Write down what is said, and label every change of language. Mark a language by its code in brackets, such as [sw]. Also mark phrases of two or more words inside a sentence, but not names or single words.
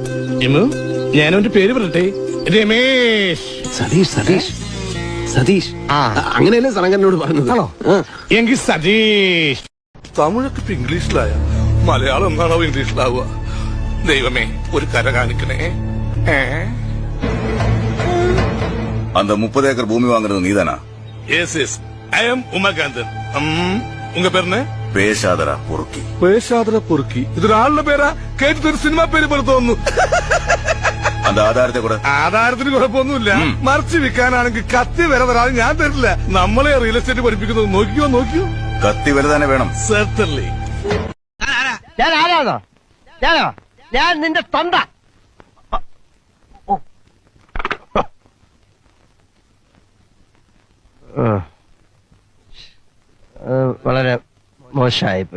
[ml] ഞാനവന്റെ പേര് പറയട്ടെ, രമേശ്. സതീഷ് അങ്ങനെയല്ലേ സറങ്കനോട് പറഞ്ഞത്? എങ്കിൽ സതീഷ്. തമിഴൊക്കെ ഇപ്പൊ ഇംഗ്ലീഷിലായ മലയാളം എന്നാണോ ഇംഗ്ലീഷിലാവുക? ദൈവമേ, ഒരു കര കാണിക്കണേ. [ta] அந்த 30 ஏக்கர் பூமி வாங்குறது நீதானா? [en] Yes, I am [ta] உமாகாந்தன். உங்க பேர் என்ன? பேசாதரா பொறுக்கி. பேசாதரா பொறுக்கி. [ml] ഇതൊരാളുടെ പേരാ? കേട്ടിട്ട് ഒരു സിനിമ പേര് പോലെ തോന്നുന്നു. [ta] அந்த ஆதாரத்தை கூட [ml] ആധാരത്തിന് കുഴപ്പമൊന്നുമില്ല. മറിച്ച് വിൽക്കാനാണെങ്കിൽ കത്തി വരെ തരാതെ ഞാൻ തരില്ല. നമ്മളെ [en] real estate [ml] പഠിപ്പിക്കുന്നത് നോക്കിയോ. കത്തി വില തന്നെ വേണം. സെർട്ടൻലി. ഞാൻ ആരാണോ? ഞാൻ നിന്റെ തൊണ്ട. വളരെ മോശമായിപ്പോയി.